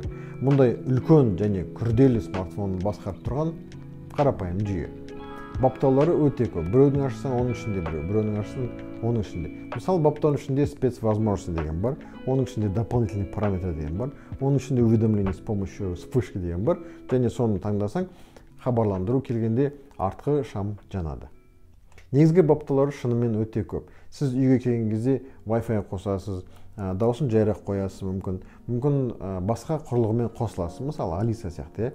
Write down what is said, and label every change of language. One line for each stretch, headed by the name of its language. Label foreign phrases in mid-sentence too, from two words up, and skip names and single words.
Kazakh: Мұндай үлкен және күрделі смартфонды басқарып тұрған қарапайым жүйе. Баптаулары өте көп. Біреудің ашсаң оның ішінде біреу, біреудің ашсаң оның ішінде. Мысалы, баптаудың ішінде спецвозможности деген бар, оның ішінде
Russian: дополнительный параметр
Kazakh: деген бар, оның ішінде
Russian: уведомление с помощью вспышки
Kazakh: деген бар, және соны таңдасаң, хабарландыру келгенде артқы шам жанады. Негізгі баптаулары шынымен өте көп. Сіз үйге келген кезде Wi-Fi қосасыз, дауысын жайырақ қоясыз, мүмкін басқа құрылғымен қосыласыз, мысалы Алиса сияқты.